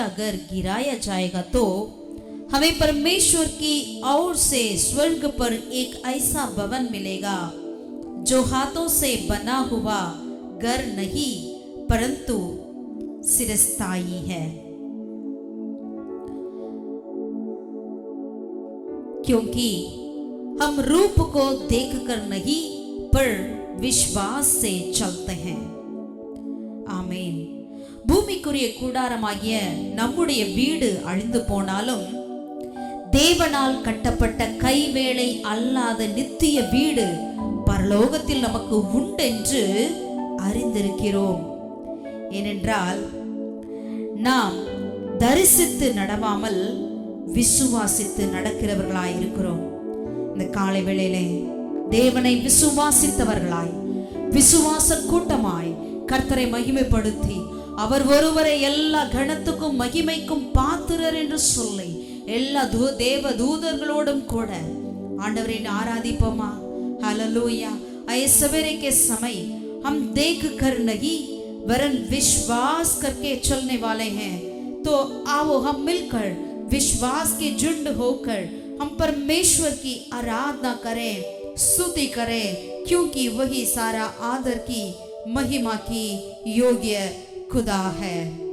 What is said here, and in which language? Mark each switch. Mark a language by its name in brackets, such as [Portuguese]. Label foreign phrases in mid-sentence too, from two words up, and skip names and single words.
[Hindi] घर गिराया जाएगा तो हमें परमेश्वर की ओर से स्वर्ग पर एक ऐसा भवन मिलेगा जो हाथों से बना हुआ घर नहीं परंतु चिरस्थायी है, क्योंकि हम रूप को देखकर नहीं पर विश्वास से चलते हैं। [Tamil] ஆமென். பூமிக்குரிய கூடாரமாகிய நம்முடைய வீடு அழிந்து போனாலும் தேவனால் கட்டப்பட்ட கைவேலை அல்லாத நித்திய வீடு பரலோகத்தில் நமக்கு உண்டென்று அறிந்திருக்கிறோம். ஏனென்றால் நாம் தரிசித்து நடவாமல் விசுவாசித்து நடக்கிறவர்களாய் இருக்கிறோம். இந்த காலை வேளையிலே தேவனை விசுவாசித்தவர்களாய் விசுவாச கூட்டமாய் கர்த்தரை மகிமைப்படுத்தி அவர் ஒருவரை எல்லா கணத்துக்கும் மகிமைக்கும் பாத்திரர் என்று சொல்லி எல்லா தேவ தூதர்களோடும் கூட ஆண்டவரை ஆராதிப்போமா। [Hindi] हालेलुया। आइए सवेरे के समय हम देख कर नहीं वरन विश्वास करके चलने वाले हैं, तो आओ हम मिलकर विश्वास के झुंड होकर हम परमेश्वर की आराधना करें, स्तुति करें, क्योंकि वही सारा आदर की महिमा की योग्य खुदा है।